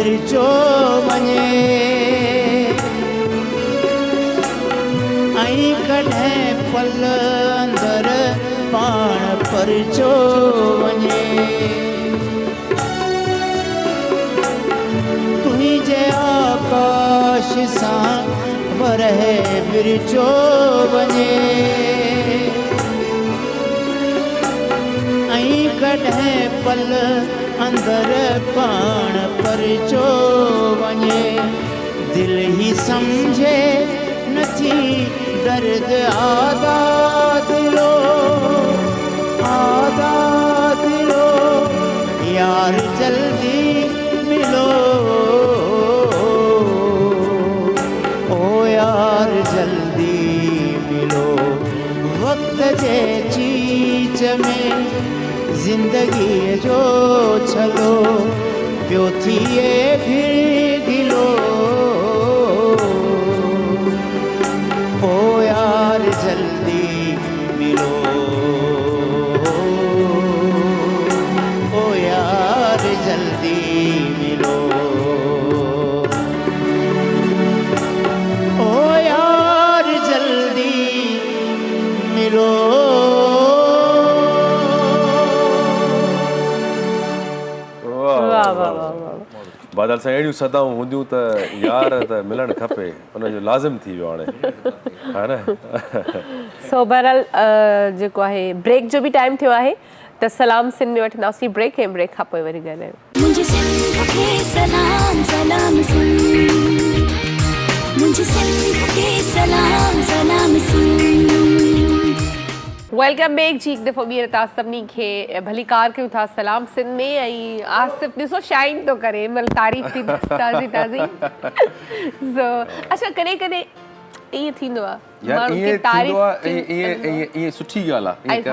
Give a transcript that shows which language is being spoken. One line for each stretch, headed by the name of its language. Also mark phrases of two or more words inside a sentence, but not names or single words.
Sindhi: विरचो वञे ऐं कॾहिं पल अंदरि पाण परचो वञे तुंहिंजे आकाश सां वरह विरचो वञे ऐं कॾहिं पल अंदरि पाण परचो वञे दिलि ई सम्झे नथी दर्द आदा दिलो यार जल्दी मिलो ओ यार जल्दी मिलो वक्त जे चीच में जिंदगी जो छलो पियो थिए फिर गिलो ओ यार जल्दी मिलो ओ यार जल्दी मिलो ओ यार जल्दी मिलो बादल सां अहिड़ियूं सदाऊं हूंदियूं त यार त मिलणु खपे उनजो लाज़िम थी वियो हाणे हा न सो बहरहाल जेको आहे ब्रेक जो बि टाइम थियो आहे त सलाम सिंध में वठंदासीं ब्रेक ऐं ब्रेक खां पोइ वरी ॻाल्हायूं
Urdu: مجھے سندھ کے سلام سلام سن مجھے سندھ کے سلام سلام سن
English: welcome back
Sindhi: जी हिकु दफ़ो ॿीहर तव्हां सभिनी खे भली कार कयूं था सलाम सिंध में ऐं आसिफ ॾिसो शाइन थो करे मतलब तारीफ़ थी ताज़ी सो अच्छा कॾहिं कॾहिं ईअं थींदो आहे यार इहे सुठी ॻाल्हि आहे